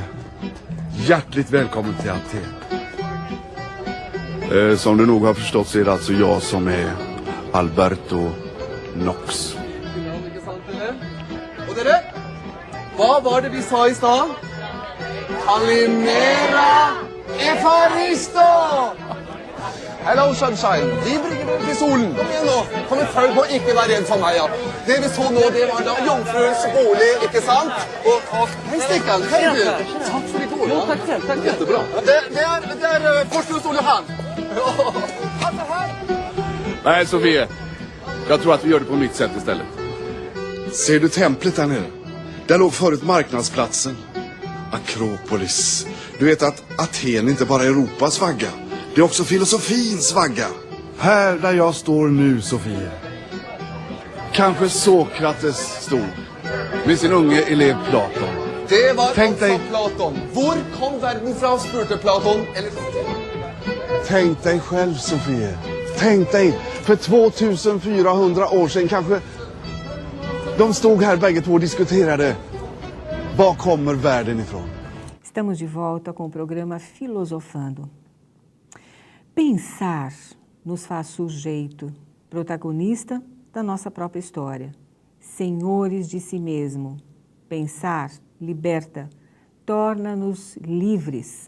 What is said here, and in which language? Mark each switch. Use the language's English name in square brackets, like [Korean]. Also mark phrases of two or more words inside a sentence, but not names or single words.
[Swedish] Hjärtligt välkommen till Aten. Som du nog har förstått så är det alltså jag som är Alberto Knox. Och det? Vad var det vi sa i stan? [Greek] Καλημέρα Ευχαριστώ! [English] Hello sunshine, [Norwegian] vi bringer deg til solen. Kom igjen nå, kom en følg på, ikke vær redd for meg, ja. Det vi så nå, det var da jomfruens bolig, ikke sant? Og hei Stikkan, hei du. Takk for de gode. Takk. [Swedish] Jättebra. [Norwegian] Det er Forstens Ole Han. [Swedish] Alltså här. Nej, Sofie. Jag tror att vi gör det på mitt sätt istället. Ser du templet där nere? Där låg förut marknadsplatsen. Akropolis. Du vet att Aten inte bara är Europas vagga. Det är också filosofins vagga. Här där jag står nu, Sofie. Kanske Sokrates stod med sin unge elev Platon. Det var Tänk dig- [Norwegian] også Platon. Hvor kom verden fra, spurte Platon. Eller... [Swedish] Tänk dig själv, Sofie. Tänk dig, för 2400 år sedan kanske de stod här bägge två och diskuterade. Var kommer världen ifrån? [Portuguese] Estamos de volta com o programa Filosofando. Pensar nos faz sujeito, protagonista da nossa própria história, senhores de si mesmo. Pensar liberta, torna-nos livres.